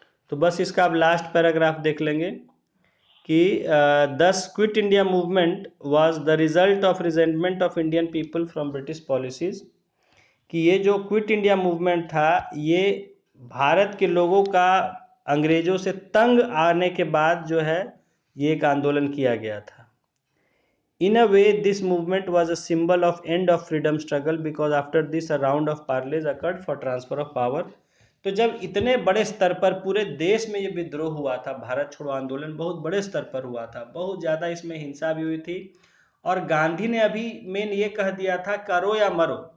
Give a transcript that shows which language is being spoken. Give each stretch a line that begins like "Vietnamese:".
Hindi: तो बस इसका अब लास्ट पैराग्राफ देख लेंगे कि
English: Thus quit India movement was the result of resentment of Indian people from British policies.
Hindi: कि ये जो क्विट इंडिया मूवमेंट था, ये भारत के लोगों का अंग्रेजों से तंग आने के बाद जो है ये एक आंदोलन किया गया था।
English: In a way, this movement was a symbol of end of freedom struggle because after this a round of parleys occurred for transfer of power।
Hindi: तो जब इतने बड़े स्तर पर पूरे देश में ये विद्रोह हुआ था, भारत छोड़ो आंदोलन बहुत बड़े स्तर पर हुआ था, बहुत ज़्यादा इसमें हिंसा भी हुई थी, और गांधी ने अभी मेन ये कह दिया था करो या मरो।